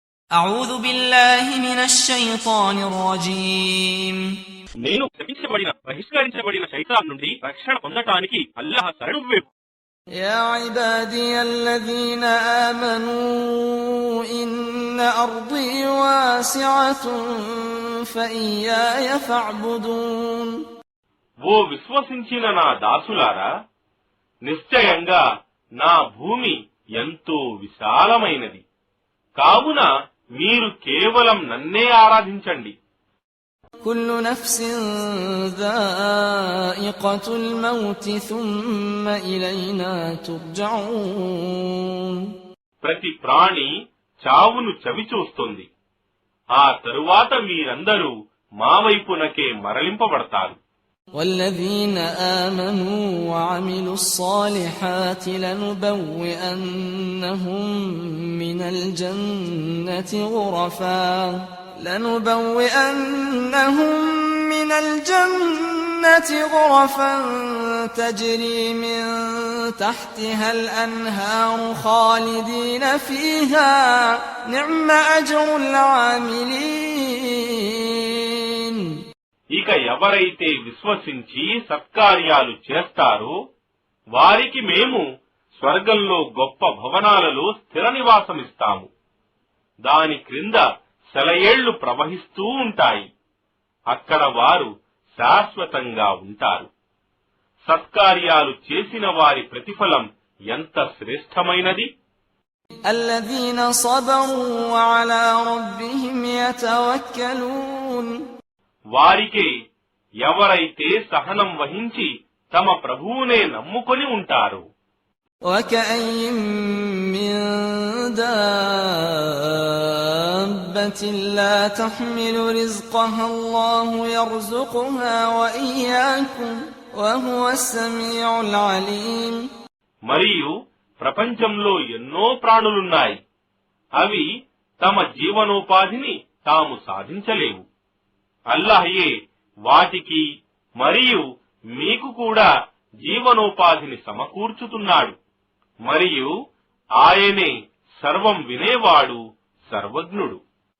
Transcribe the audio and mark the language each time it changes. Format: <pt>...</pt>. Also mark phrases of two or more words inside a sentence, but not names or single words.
<ar>أعوذ بالله من الشيطان الرجيم</ar> <te>నేను శపించబడిన బహిష్కరించబడిన శైతాన్ నుండి రక్షణ పొందటానికి అల్లాహ్ శరణు వేపు.</te> <ar>يا عبادي الذين آمنوا إن أرضي واسعة فإياي فاعبدون.</ar> <te>ఓ విశ్వసించిన నా దాసులారా, నిశ్చయంగా నా భూమి ఎంతో విశాలమైనది, కావున మీరు కేవలం నన్నే ఆరాధించండి.</te> <ar>كل نفس ذائقة الموت ثم إلينا ترجعون.</ar> <te>ప్రతి ప్రాణి చావును చవిచూస్తుంది, ఆ తరువాత మీరందరూ మా వైపునకే మరలింపబడతారు.</te> <ar>والذين آمنوا وعملوا الصالحات لنبوئنهم من الجنة غرفا تجري من تحتها الأنهار خالدين فيها نعم أجر العاملين.</ar> <te>ఇక ఎవరైతే విశ్వసించి సత్కార్యాలు చేస్తారో వారికి మేము స్వర్గంలో గొప్ప భవనాలలో స్థిర నివాసమిస్తాము. దాని క్రింద సెలయేళ్లు ప్రవహిస్తూ ఉంటాయి, అక్కడ వారు శాశ్వతంగా ఉంటారు. సత్కార్యాలు చేసిన వారి ప్రతిఫలం ఎంత శ్రేష్టమైనది.</te> <ar>الذين صبروا وعلى ربهم يتوكلون.</ar> <te>వారికే ఎవరైతే సహనం వహించి తమ ప్రభువునే నమ్ముకొని ఉంటారు.</te> <ar>وكأين من دابة لا تحمل رزقها الله يرزقها وإياكم وهو السميع العليم.</ar> <te>మరియు ప్రపంచంలో ఎన్నో ప్రాణులున్నాయి, అవి తమ జీవనోపాధిని తాము సాధించలేవు. అల్లాహయే వాటికి మరియు మీకు కూడా జీవనోపాధిని సమకూర్చుతున్నాడు, మరియు ఆయనే సర్వం వినేవాడు, సర్వజ్ఞుడు.</te>